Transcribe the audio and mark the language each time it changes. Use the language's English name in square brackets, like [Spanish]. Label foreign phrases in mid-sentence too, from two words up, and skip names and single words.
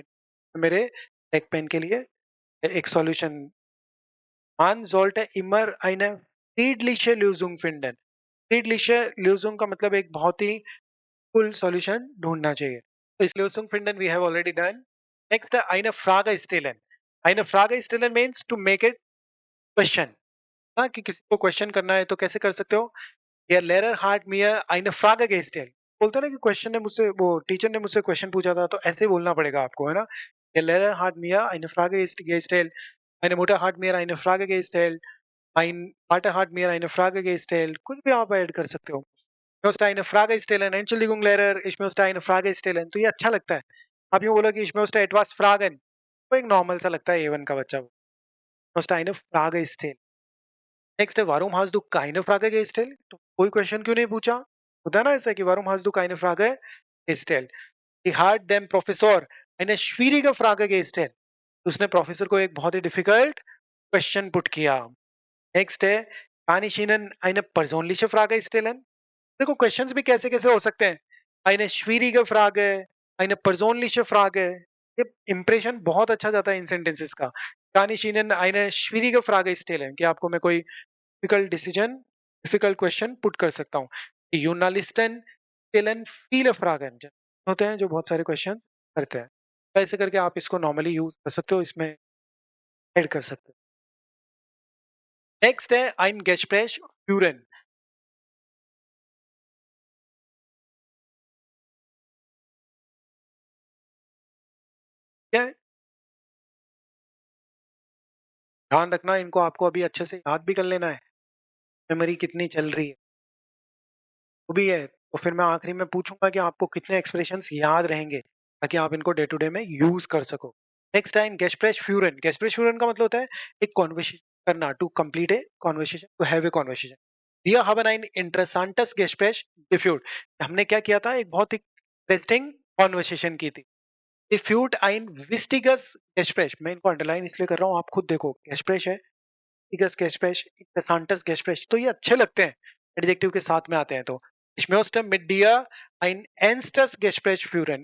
[Hindi] मेरे [English] neck pain [Hindi] के लिए एक सॉल्यूशन। [German] Man sollte immer eine friedliche Lösung finden। friedliche Lösung [Hindi] का मतलब एक बहुत ही [English] full solution [Hindi] ढूंढना चाहिए। तो इस [German] Lösung finden [English] we have already done। [German] Next eine Frage stellen। eine Frage stellen [English] means to make it question। [Hindi] हाँ, कि किसी को क्वेश्चन करना है तो कैसे कर सकते हो, [German] Der Lehrer hat mir eine Frage gestellt। [Hindi] बोलते हो ना कि क्वेश्चन ने मुझसे, वो टीचर ने मुझसे क्वेश्चन पूछा था, तो ऐसे बोलना पड़ेगा आपको, है ना। [German] Der Lehrer hat mir eine Frage gestellt, meine Mutter hat mir eine Frage gestellt, mein Vater hat mir eine Frage gestellt। [Hindi] कुछ भी आप ऐड कर सकते हो। [German] Ich möchte eine Frage stellen, Entschuldigung Lehrer, ich möchte eine Frage stellen। [Hindi] तो ये अच्छा लगता है। आप यूँ बोलो कि [German] ich möchte etwas fragen, [Hindi] तो एक नॉर्मल सा लगता है A1 का बच्चा वो। [German] Ich möchte eine Frage stellen। [Hindi] नेक्स्ट है [German] warum hast du keine Frage gestellt. [Hindi] तो कोई क्वेश्चन क्यों नहीं पूछा, होता है ना ऐसा कि [German] warum hast du keine Frage gestellt? He hat dem Professor eine schwierige Frage gestellt. [Hindi] उसने प्रोफेसर को एक बहुत ही [English] difficult question put [Hindi] किया। नेक्स्ट है [German] kann ich Ihnen eine persönliche Frage stellen? [Hindi] देखो क्वेश्चंस भी कैसे कैसे हो सकते हैं। [German] eine schwierige Frage, eine persönliche Frage, [Hindi] ये इंप्रेशन बहुत अच्छा जाता है इन सेंटेंसेस का। [German] kann ich Ihnen eine schwierige Frage stellen? [Hindi] कि आपको मैं कोई [English] difficult question put [Hindi] कर सकता हूँ। [German] Journalisten stellen viele Fragen [Hindi] होते हैं जो बहुत सारे क्वेश्चन करते हैं। तो ऐसे करके आप इसको नॉर्मली यूज कर सकते हो, इसमें ऐड कर सकते हो। नेक्स्ट है ein Gespräch führen। क्या है? ध्यान रखना इनको, आपको अभी अच्छे से याद भी कर लेना है, मेमोरी कितनी चल रही है वो भी है। तो फिर मैं आखिरी में पूछूंगा कि आपको कितने एक्सप्रेशंस याद रहेंगे ताकि आप इनको [English] day to day [Hindi] में यूज कर सको। [English] next time [German] Gespräch führen. Gespräch führen [Hindi] का मतलब होता है एक कॉन्वर्सेशन करना, [English] to complete a conversation, to have a conversation. [German] Wir haben ein interessantes Gespräch geführt। [Hindi] हमने क्या किया था, एक बहुत ही [English] interesting conversation [Hindi] की थी। [German] Geführt ein wichtiges Gespräch। [Hindi] मैं इनको अंडरलाइन इसलिए कर रहा हूँ, आप खुद देखो। [German] Gespräch है, wichtiges Gespräch, interessantes Gespräch, [Hindi] तो ये अच्छे लगते हैं एडजेक्टिव के साथ में आते हैं। [German] तो Ich möchte mit dir ein ernstes Gespräch führen।